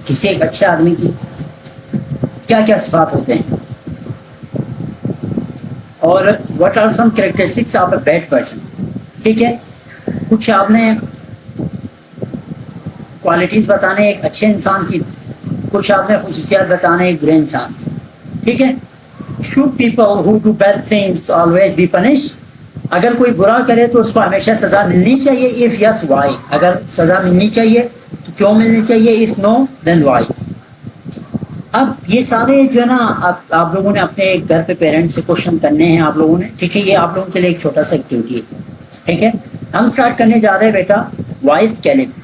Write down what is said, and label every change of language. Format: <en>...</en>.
<ur>کسی ایک اچھے آدمی کی کیا کیا صفات ہوتے ہیں, اور</ur> <en>What are some characteristics of a bad person.</en> <ur>ٹھیک ہے, کچھ آپ نے کوالٹیز بتانے ایک اچھے انسان کی, کچھ آپ نے خصوصیات بتانے ایک برے انسان. ٹھیک ہے.</ur> <en>should people who do bad things always be punished.</en> <ur>اگر کوئی برا کرے تو اس کو ہمیشہ سزا ملنی چاہیے.</ur> <en>if yes why.</en> <ur>اگر سزا ملنی چاہیے تو کیوں ملنی چاہیے,</ur> <en>if no then why.</en> <ur>اب یہ سارے جو ہے نا آپ لوگوں نے اپنے گھر پہ پیرنٹ سے کوشچن کرنے ہیں آپ لوگوں نے. ٹھیک ہے, یہ آپ لوگوں کے لیے ایک چھوٹا سا ایکٹیویٹی ہے. ٹھیک ہے, ہم سٹارٹ کرنے جا رہے ہیں بیٹا وائز کیلپ.</ur>